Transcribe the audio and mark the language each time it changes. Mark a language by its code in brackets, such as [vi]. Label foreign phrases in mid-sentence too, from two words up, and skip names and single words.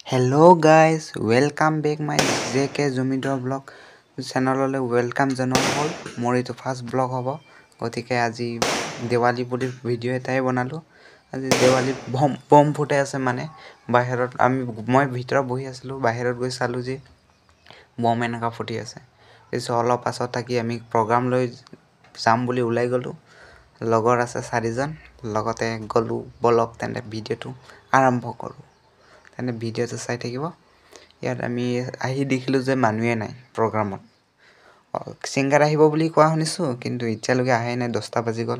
[en] Hello guys, welcome back my JK Zumidor vlog channel welcome [as] জনৰ হ'ল মোৰ এইটো [en] first vlog [as] হ'ব গতিকে আজি Diwali পুৰি video এটাই বনালো আজি Diwali বোম ফুটে আছে মানে বাহিৰত আমি মই ভিতৰত বহি আছিলো বাহিৰত গৈ চালো যে বোম এনেকা ফুটি আছে এছ' অলপ পাছত থাকি আমি program লৈ যাম বুলি ওলাই গলো লগৰ আছে 4 জন লগতে গলু বলক তেনে ভিডিওটো আৰম্ভ কৰো তেনে ভিডিওটো চাই থাকিব ইয়াত আমি আহি দেখিলো যে মানুহে নাই প্ৰগ্ৰামত সিঙ্গাৰ আহিব বুলি কোৱা শুনিছো কিন্তু ইচ্ছালৈকে আহে নাই 10টা বাজি গল